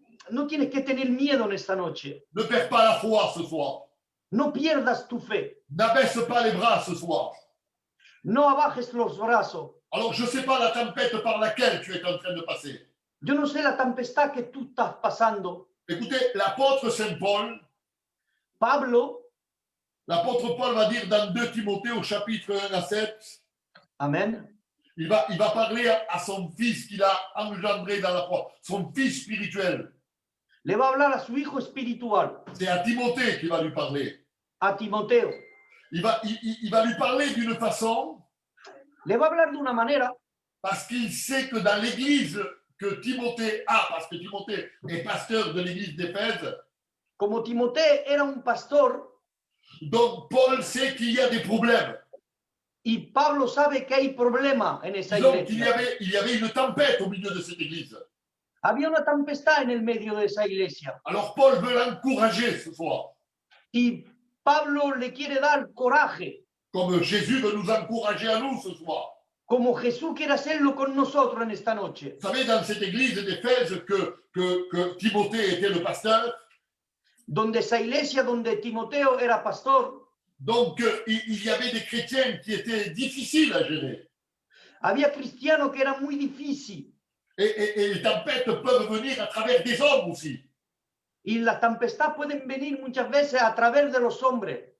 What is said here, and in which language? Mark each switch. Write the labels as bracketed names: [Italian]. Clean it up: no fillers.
[Spanish] no tienes que tener miedo en esta noche. [French] Ne perds pas la foi ce soir. [Spanish] No pierdas tu fe. [French] N'abaisse pas les bras ce soir. [Spanish] No abajes los brazos. [French] Alors, je ne sais pas la tempête par laquelle tu es en train de passer. [Spanish] Yo no sé la tempestad que tú estás pasando. [French] Écoutez, l'apôtre Saint Paul, [Spanish] Pablo, [French] l'apôtre Paul va dire dans 2 Timothée au chapitre 1 à 7, [Spanish] amén, [French] il va parler à son fils qu'il a engendré dans la foi, son fils spirituel. [Spanish] le va a hablar a su hijo espiritual, [French] C'est à Timothée qu'il va lui parler. [Spanish] a Timoteo. [French] Il va lui parler d'une façon [Spanish] Le va a hablar de una manera [French] parce qu'il sait que dans l'église que Timothée a, parce que Timothée est pasteur de l'église d'Éphèse, [Spanish] como Timoteo era un pastor [French] donc Paul sait qu'il y a des problèmes. [Spanish] y Pablo sabe que hay problema en esa [French] Donc il [Spanish] iglesia. [French] y avait une tempête au milieu de cette église. [Spanish] Había una tempestad en el medio de esa iglesia [French] Alors Paul veut l'encourager ce soir, [Spanish] y Pablo le quiere dar coraje, [French] comme Jésus veut nous encourager à nous ce soir. [Spanish] como Jesús quiere hacerlo con nosotros en esta noche. [French] Vous savez, dans cette église d'Éphèse que Timothée était le pasteur, [Spanish] Donde esa iglesia donde Timoteo era pastor, [French] donc il y avait des chrétiens qui étaient difficiles à gérer. [Spanish] había cristianos que eran muy difíciles [French] Et les tempêtes peuvent venir à travers des hommes aussi. [Spanish] y las tempestades pueden venir muchas veces a través de los hombres.